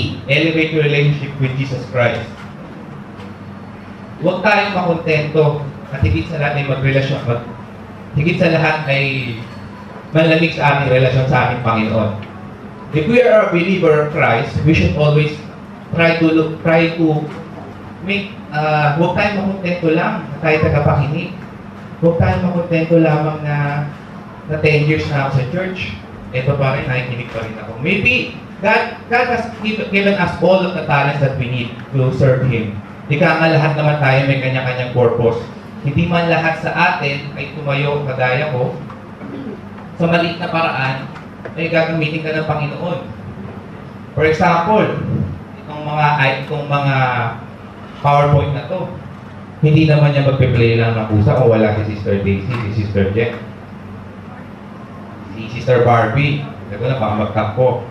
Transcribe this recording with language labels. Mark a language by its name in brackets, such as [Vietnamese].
[English] Elevate your relationship with Jesus Christ. [Filipino] Huwag tayong makontento at higit sa lahat ay magrelasyon. Higit sa lahat ay malamig sa ating relasyon sa ating Panginoon. [English] If we are a believer of Christ, we should always try to make, [Filipino] huwag tayong makontento lang na tayo tagapakinig. Huwag tayong makontento lamang na 10 years na ako sa church. Ito pa rin, nakikinig pa rin ako. [English] Maybe, God has given us all of the talents that we need to serve Him. [Filipino] Ika nga lahat naman tayo may kanya-kanyang purpose. Hindi man lahat sa atin ay tumayo kagaya ko sa maliit na paraan ay gagamitin ka ng Panginoon. For example, itong mga PowerPoint na to, hindi naman niya magpe-play lang ng pusa kung wala si Sister Daisy, si Sister Jen, si Sister Barbie. Sabi ko na, baka magtampo.